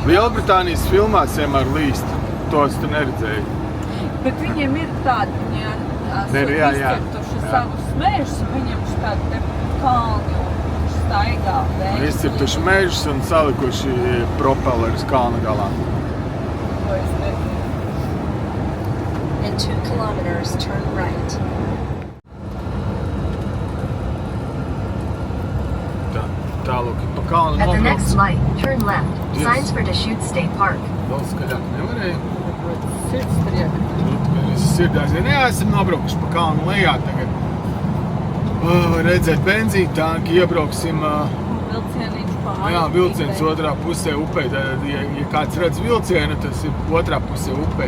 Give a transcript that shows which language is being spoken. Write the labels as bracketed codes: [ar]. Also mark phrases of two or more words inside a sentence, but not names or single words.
[lv] Lielbritānijas filmās vienmēr līst, to es tu neredzēju. Bet viņiem ir tādi, viņi izcirtuši savus mežus, viņiem ir tādi te kalni un staigā vējas. Izcirtuši mežus un salikuši propellerus kalna galā. To es nezinu. [en] In 2 kilometers, turn right. [lv] Tālūk, pa kalnu [en] At the [lv] nobrauc. [en] next light, turn left. Signs for Deschutes State Park. [lv] Daudz skaļāk nevarēja. Sirdstrieka. Viss sirdās. Jā, esam nobraukuši pa kalnu lejā tagad. Redzēt benzīnu tanki, iebrauksim. Vilcieniņš pāri. Jā, vilciens otrā pusē upē. Tad, ja kāds redz vilcienu, tas ir otrā pusē upē.